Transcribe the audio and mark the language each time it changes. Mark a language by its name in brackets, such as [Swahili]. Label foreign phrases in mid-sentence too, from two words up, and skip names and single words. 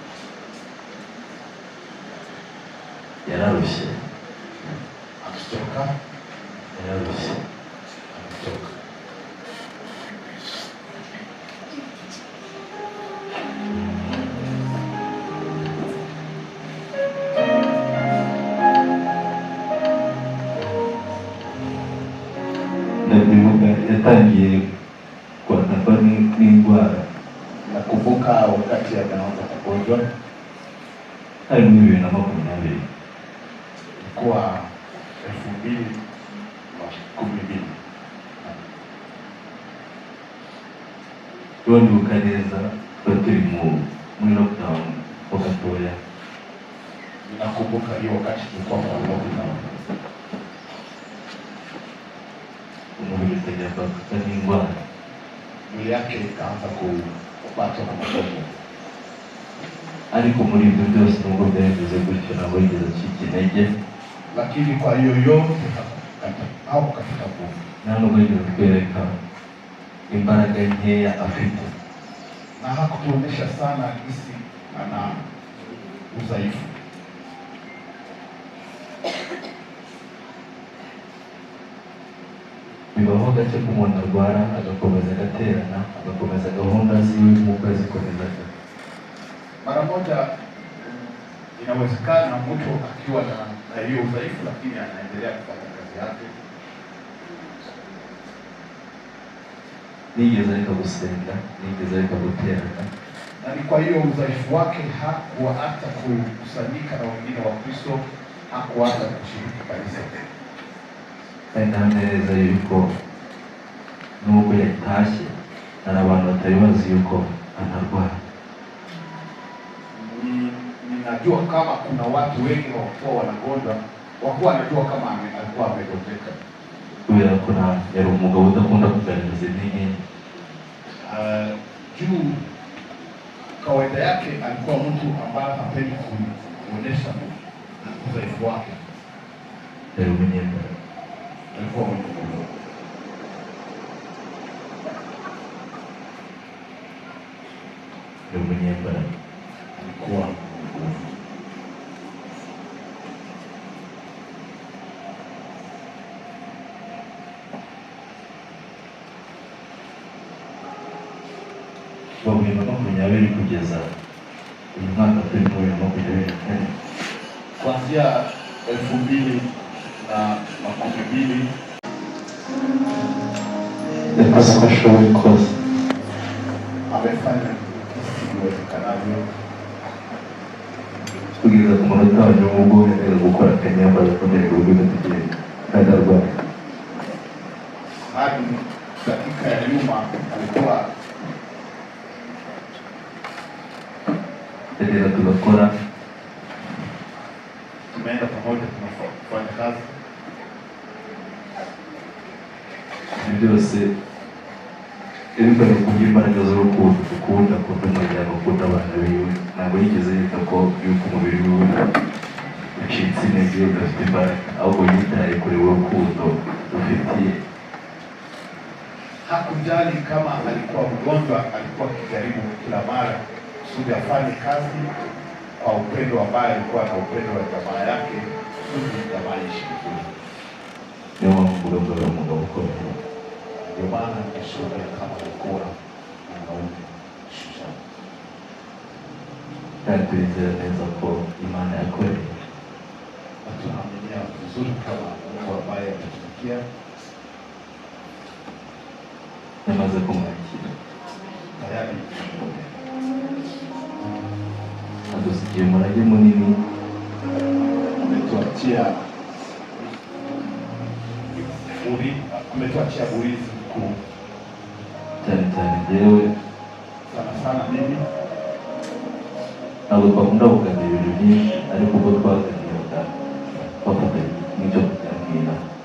[Kinyarwanda] Yararushye, [Swahili] akichoka, [Kinyarwanda] yararushye, [Swahili] akichoka. [Kinyarwanda] Ndabivuga yatangiye kwatakwa n'indwara. [Swahili] Nakumbuka wakati anaanza kugonjwa [Kinyarwanda] hari muri 2020, [Swahili] ilikuwa 2012. [Kinyarwanda] Turibuka neza turi muri lockdown ho gatoya. [Swahili] Nakumbuka hiyo wakati tulikuwa kwa lockdown. [Kinyarwanda] Umubiri utajya kwatakwa n'indwara, [Swahili] Mwili yake ikaanza kupata na magonjwa. [Kinyarwanda] Ariko muri ibyo byose nubwo byageze gutyo ntabwo yigeze acika intege. [Swahili] Lakini kwa hiyo yote hakukata nguvu. [Kinyarwanda] Nta nubwo yigeze kwereka imbaraga nkeya afite. [Swahili] Na hakutuonyesha sana jinsi ana udhaifu. [Kinyarwanda] Bibaho gake ko umuntu arwara agakomeza agaterana, agakomeza gahunda ziwe nk'uko yazikomezaga. [Swahili] Mara moja inawezekana mtu akiwa na hiyo udhaifu, lakini anaendelea kufanya kazi yake. [Kinyarwanda] Nigeze ariko gusenga, nigeze ariko guterana. [Swahili] Na ni kwa hiyo udhaifu wake hakuacha kukusanyika na wengine wa Kristo, hakuacha kushiriki kanisa. [Kinyarwanda] Kandi neza yuko nubwo yatashye hari abantu batari bazi yuko anarwara. [Swahili] Ninajua kama kuna watu wengi wakuwa wanagonjwa, wakuwa wanajua kama alikuwa amegonjeka. [Kinyarwanda] Kubera ko yari umugabo udakunda kugaragaza intege. [Swahili] Juu kawaida yake alikuwa mtu ambaye hapendi kuonyesha udhaifu wake. Alikuwa mwenye nguvu. Alikuwa [Kinyarwanda] bibiri na makumyabiri kugeza uyu mwaka turi muri 2024 [Swahili] kuanzia 2012 [Kinyarwanda] yakoze uko ashoboye kose [Swahili] amefanya iwezekanavyo [Kinyarwanda] kugeza ku munota wa nyuma ubwo yemera gukora akanyamba gakomeye ku rwego tugiye kandi arwaye [Swahili] hadi dakika ya nyuma alikuwa [Kinyarwanda] tegera tugakora [Swahili] tumeenda pamoja tunafanya kazi [Kinyarwanda] byose ibikora kugira imbaraga z'urukundo ukunda umuryango ukunda abana biwe ntabwo yigeze yita ko yuko umubiri wiwe ucitse intege udafite imbaraga ahubwo yitaye kuri urukundo ufitiye. [Swahili] Hakujali kama alikuwa mgonjwa, alikuwa akijaribu kila mara kusudi afanye kazi kwa upendo ambaye alikuwa na upendo wa jamaa yake kusudi jamaa ishi vizuri. [Kinyarwanda] Niyo mpamvu mvuga umugabo ukomeye. [Swahili] Ndio maana nishuhudia kama alikuwa mwanaume shujaa. [Kinyarwanda] Kandi turizera neza ko Imana yakoreye. [Swahili] Na tunaaminia vizuri kama Mungu ambaye ametufikia [Kinyarwanda] yamaze kumwakira [Swahili] tayari [Kinyarwanda] adusigiye umurage munini [Swahili] ametuachia urithi mkuu [Kinyarwanda] cyane cyane njyewe [Swahili] sana mimi [Kinyarwanda] ntabwo twakunda kuganira ibintu byinshi ariko ubwo twaganiraga bafatanya n'icyo kuganira